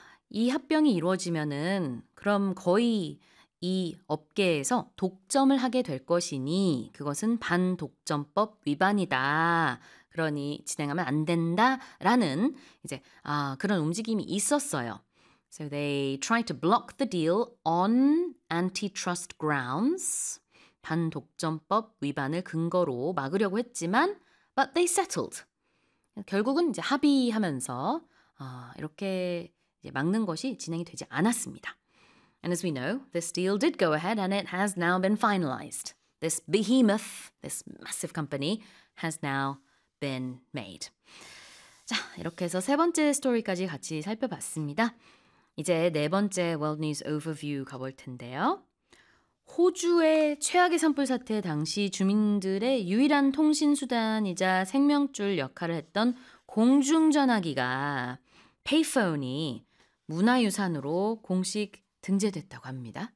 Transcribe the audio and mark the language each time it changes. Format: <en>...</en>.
<ko>이 합병이 이루어지면은 그럼 거의 이 업계에서 독점을 하게 될 것이니 그것은 반독점법 위반이다. 그러니 진행하면 안 된다라는 이제 그런 움직임이 있었어요.</ko> <en>So they tried to block the deal on antitrust grounds.</en> <ko>반독점법 위반을 근거로 막으려고 했지만</ko> <en>but they settled.</en> <ko>결국은 이제 합의하면서 이렇게 이제 막는 것이 진행이 되지 않았습니다.</ko> <en>And as we know, this deal did go ahead and it has now been finalized. This behemoth, this massive company has now been made.</en> <ko>자, 이렇게 해서 세 번째 스토리까지 같이 살펴봤습니다. 이제 네 번째 World News Overview 가볼 텐데요. 호주의 최악의 산불 사태 당시 주민들의 유일한 통신수단이자 생명줄 역할을 했던 공중전화기가 페이폰이 문화유산으로 공식 등재됐다고 합니다.</ko>